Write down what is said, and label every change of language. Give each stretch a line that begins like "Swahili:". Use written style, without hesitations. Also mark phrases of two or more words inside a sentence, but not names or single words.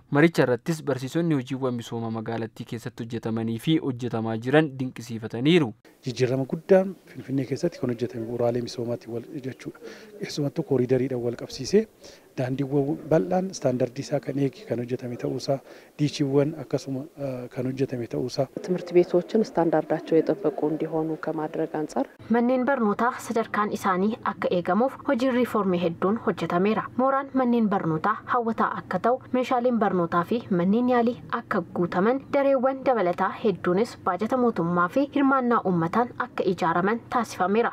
Oromo: Maricha irrattis barsiisonni hojiiwwan misooma magaalattii keessatti hojjetamanii fi hojjetamaa jiran dinqisiifataniiru. Jijjiirama guddaan Finfinnee keessatti kan hojjetame bu'uuraalee misoomaatti wal jechuudha. Keessumattuu kooriidariidhaan wal qabsiisee daandiiwwan bal'aan istaandardii isaa kan eegi kan hojjetame ta'uusaa, diichiiwwan akkasuma kan hojjetame ta'uusaa.
Amharic: ትምህርት ቤቶችን ስታንዳርዳቸው የጠበቁ እንዲሆኑ ከማድረግ አንጻር
Oromo: manneen barnootaa sadarkaan isaanii akka eegamuuf hojiin riifoormii hedduun hojjetameera. Mooraan manneen barnootaa hawwataa akka ta'u, meeshaaleen barnootaa fi manneen yaalii akka guutaman, dareewwan dabalataa hedduunis baajata mootummaa fi hirmaannaa uummataan akka ijaaraman taasifameera.